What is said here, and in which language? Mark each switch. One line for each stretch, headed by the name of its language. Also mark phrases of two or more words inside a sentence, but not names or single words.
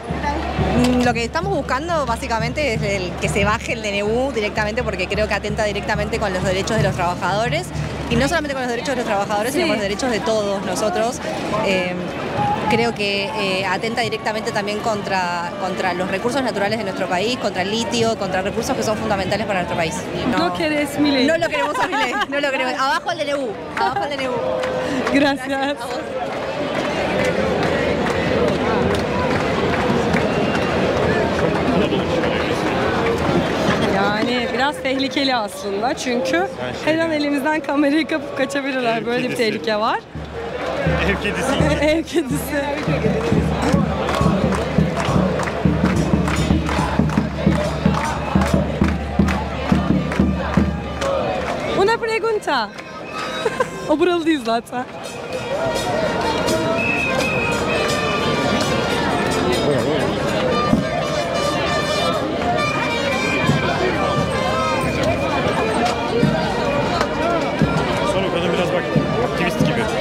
Spanish: Lo que estamos buscando básicamente es que se baje el DNU directamente porque creo que atenta directamente con los derechos de los trabajadores y no solamente con los derechos de los trabajadores, sino con los derechos de todos nosotros. Creo que atenta directamente también contra los recursos naturales de nuestro país, contra el litio, contra recursos que son fundamentales para nuestro país. No querés Milei. No lo queremos a Milei, no lo queremos. Abajo el DNU, abajo el DNU. Gracias.
Turkish: Yani biraz tehlikeli aslında çünkü her an elimizden kamerayı kapıp kaçabilirler. Böyle bir tehlike var. Ev kedisi. Ev kedisi.
Spanish: Una pregunta.
Turkish: O buralı değil zaten. Sonra kadın biraz bak aktivist gibi.